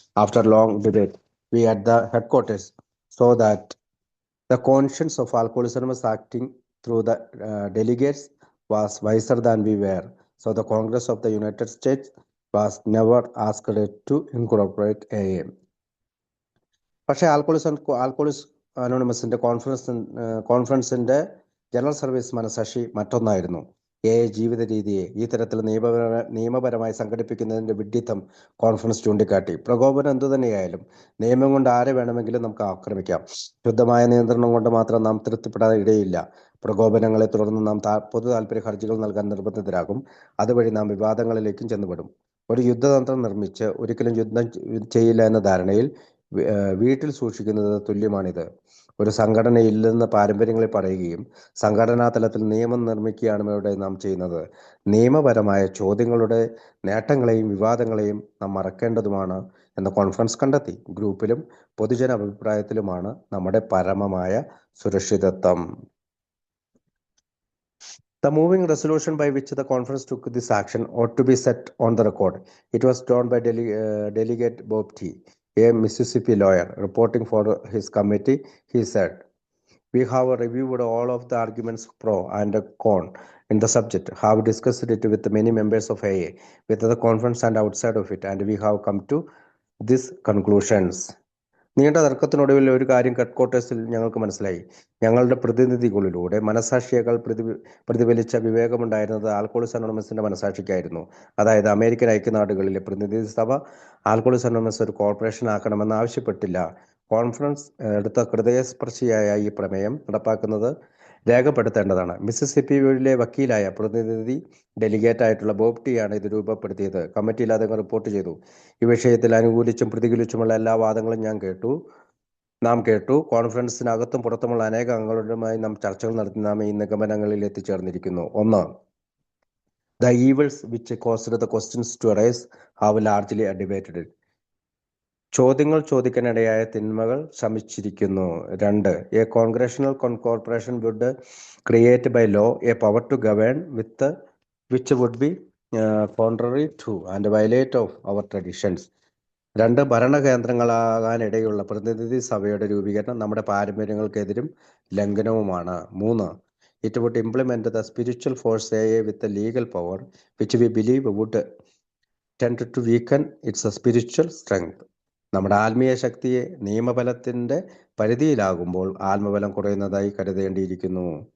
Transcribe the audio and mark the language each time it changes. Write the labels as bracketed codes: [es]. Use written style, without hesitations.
[en] After long debate, we at the headquarters saw that the conscience of Alcoholics Anonymous acting through the delegates was wiser than we were. So the Congress of the United States was never asked to incorporate AA. [ml] പക്ഷേ ആൽക്കോഹോളിക്സ് അനോണിമസിന്റെ കോൺഫറൻസിന്റെ general service മനസാക്ഷി മറ്റൊന്നായിരുന്നു. ജീവിത രീതിയെ ഈ തരത്തിൽ നിയമപരമായി സംഘടിപ്പിക്കുന്നതിന്റെ വിഡ്ഢിത്തം conference ചൂണ്ടിക്കാട്ടി. പ്രകോപനം എന്തുതന്നെയായാലും നിയമം കൊണ്ട് ആരെ വേണമെങ്കിലും നമുക്ക് ആക്രമിക്കാം. ശുദ്ധമായ നിയന്ത്രണം കൊണ്ട് മാത്രം നാം തൃപ്തിപ്പെടാൻ ഇടയില്ല. പ്രകോപനങ്ങളെ തുടർന്ന് നാം പൊതു താല്പര്യ ഹർജികൾ നൽകാൻ നിർബന്ധിതരാകും. അതുവഴി നാം വിവാദങ്ങളിലേക്കും ചെന്നുപെടും. ഒരു യുദ്ധതന്ത്രം നിർമ്മിച്ച് ഒരിക്കലും യുദ്ധം ചെയ്യില്ല എന്ന ധാരണയിൽ വീട്ടിൽ സൂക്ഷിക്കുന്നത് തുല്യമാണിത്. ഒരു സംഘടനയില്ലെന്ന് പാരമ്പര്യങ്ങളിൽ പറയുകയും സംഘടനാ തലത്തിൽ നിയമം നിർമ്മിക്കുകയാണ് ഇവിടെ നാം ചെയ്യുന്നത്. നിയമപരമായ ചോദ്യങ്ങളുടെ നേട്ടങ്ങളെയും വിവാദങ്ങളെയും നാം മറക്കേണ്ടതുമാണ് എന്ന് കോൺഫറൻസ് കണ്ടെത്തി. ഗ്രൂപ്പിലും പൊതുജന അഭിപ്രായത്തിലുമാണ് നമ്മുടെ പരമമായ സുരക്ഷിതത്വം. [en] The moving resolution by which the conference took this action ought to be set on the record. It was drawn by Delegate Bob T., a Mississippi lawyer. Reporting for his committee, he said, "We have reviewed all of the arguments pro and con in the subject, have discussed it with many members of AA, with the conference and outside of it, and we have come to these conclusions." [ml] നീണ്ട തർക്കത്തിനൊടുവിൽ ഒരു കാര്യം ഹെഡ്ക്വാർട്ടേഴ്സിൽ ഞങ്ങൾക്ക് മനസ്സിലായി. ഞങ്ങളുടെ പ്രതിനിധികളിലൂടെ മനസാക്ഷിയേക്കാൾ പ്രതിഫലിച്ച വിവേകമുണ്ടായിരുന്നത് ആൽക്കോളിക്സ് അനോണിമസിന്റെ മനസാക്ഷിക്കായിരുന്നു. അതായത് American ഐക്യനാടുകളിലെ പ്രതിനിധി സഭ ആൽക്കോളിക്സ് അനോണിമസ് ഒരു കോർപ്പറേഷൻ ആക്കണമെന്ന് ആവശ്യപ്പെട്ടില്ല. കോൺഫറൻസ് എടുത്ത ഹൃദയസ്പർശിയായ ഈ പ്രമേയം നടപ്പാക്കുന്നത് രേഖപ്പെടുത്തേണ്ടതാണ്. മിസിസിപ്പിയിലെ വക്കീലായ പ്രതിനിധി ഡെലിഗേറ്റായിട്ടുള്ള ബോബ് ടി ആണ് ഇത് രൂപപ്പെടുത്തിയത്. കമ്മിറ്റിയിൽ അദ്ദേഹം റിപ്പോർട്ട് ചെയ്തു. ഈ വിഷയത്തിൽ അനുകൂലിച്ചും പ്രതികൂലിച്ചുമുള്ള എല്ലാ വാദങ്ങളും നാം കേട്ടു. കോൺഫറൻസിനകത്തും പുറത്തുമുള്ള അനേക അംഗങ്ങളുമായി നാം ചർച്ചകൾ നടത്തി നാം ഈ നിഗമനങ്ങളിൽ എത്തിച്ചേർന്നിരിക്കുന്നു. 1. [en] The evils which caused the questions to arise have largely debated. [ml] ചോദ്യങ്ങൾ ചോദിക്കാനിടയായ തിന്മകൾ ശമിച്ചിരിക്കുന്നു. 2. [en] A congressional corporation would create by law a power to govern with which would be contrary to and violate of our traditions. 2. [ml] ഭരണകേന്ദ്രങ്ങളാകാനിടയുള്ള പ്രതിനിധി സഭയുടെ രൂപീകരണം നമ്മുടെ പാരമ്പര്യങ്ങൾക്കെതിരും ലംഘനവുമാണ്. 3. [en] It would implement the spiritual force AA with the legal power which we believe would tend to weaken its spiritual strength. [ml] നമ്മുടെ ആത്മീയ ശക്തിയെ നിയമബലത്തിന്റെ പരിധിയിലാകുമ്പോൾ ആത്മബലം കുറയുന്നതായി കരുതേണ്ടിയിരിക്കുന്നു.